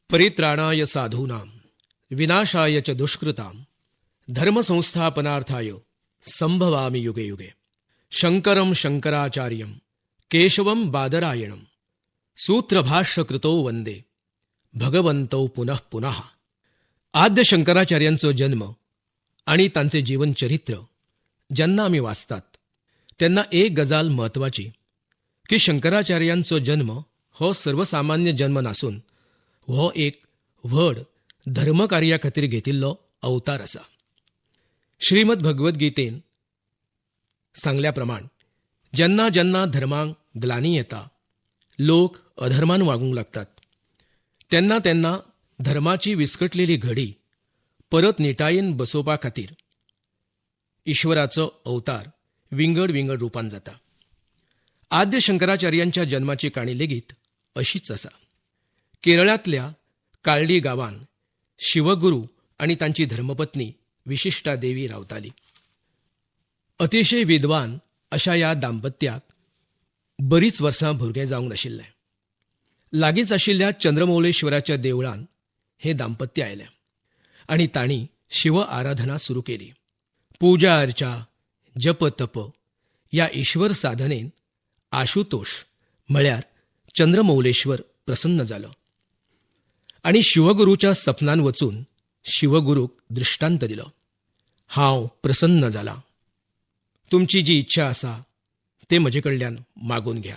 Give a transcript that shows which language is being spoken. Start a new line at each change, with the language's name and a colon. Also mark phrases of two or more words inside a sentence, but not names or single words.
Sanskrit: परित्राणाय साधूनां विनाशाय च दुष्कृतां धर्मसंस्थापनार्थाय संभवामि युगे युगे. शंकरं शंकराचार्यं केशवं बादरायणं सूत्रभाष्यकृतो वंदे भगवंतौ पुनः पुनः.
Konkani: आद्य शंकराचार्यांचा जन्म आणि त्यांचे जीवनचरित्र ज्यांना आम्ही वाचतात त्यांना एक गजाल महत्वाची की शंकराचार्यांचा जन्म हो सर्वसामान्य जन्म नसून हो एक व्हड धर्मकार्या खातीर घेतिल्लो अवतार असा. श्रीमद भगवद्गीतेन सांगल्याप्रमाण जेन्ना जेन्ना धर्मांक ग्लानी येता, लोक अधर्मान वागूंक लागतात, तेन्ना तेन्ना धर्माची विस्कटलेली घडी परत निटायेन बसोवपा खातीर ईश्वराचो अवतार विंगड विंगड रुपान जाता. आद्य शंकराचार्यांच्या जन्माची काणी लेगीत अशीच आसा. केरळांतल्या काळडी गांवांत शिवगुरू आणि तांची धर्मपत्नी विशिष्टा देवी रावताली. अतिशय विद्वान अशा ह्या दाम्पत्याक बरीच वर्सां भुरगें जावंक नाशिल्लें. लागींच आशिल्ल्या चंद्रमौलेश्वराच्या देवळान हें दाम्पत्य आयलें आनी तांणी शिव आराधना सुरू केली. पूजा अर्चा जप तप या ईश्वर साधनेन आशुतोष म्हळ्यार चंद्रमौलेश्वर प्रसन्न जालो आणि शिवगुरूच्या सपनान वचून शिवगुरूक दृष्टांत दिलो. हांव प्रसन्न जाला, तुमची जी इच्छा आसा ते म्हजे कडल्यान मागून घ्या.